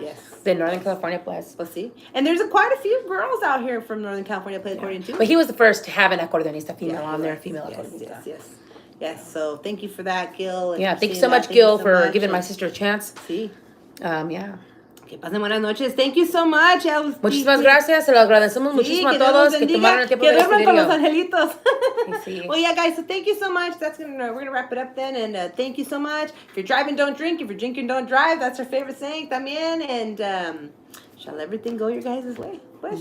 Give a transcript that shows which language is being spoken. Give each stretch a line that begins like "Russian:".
English: Yes.
Spanish: De Northern California, pues.
English: Well, see, and there's quite a few girls out here from Northern California play accordion too. But he was the first to have an accordionista female on there, female accordionista. Yes. So thank you for that, Gil. And thank you so much, Gil, for giving my sister a chance.
Spanish: Sí.
English: Yeah.
Spanish: Que pasen buenas noches.
English: Thank you so much.
Spanish: Muchísimas gracias. Se lo agradecemos muchísimo a todos que tomaron el tiempo de ver este video. Con los angelitos. Sí.
English: Well, yeah, guys. So thank you so much. We're gonna wrap it up then. And thank you so much. If you're driving, don't drink. If you're drinking, don't drive. That's our favorite saying también. And shall everything go your guys' way? Pues.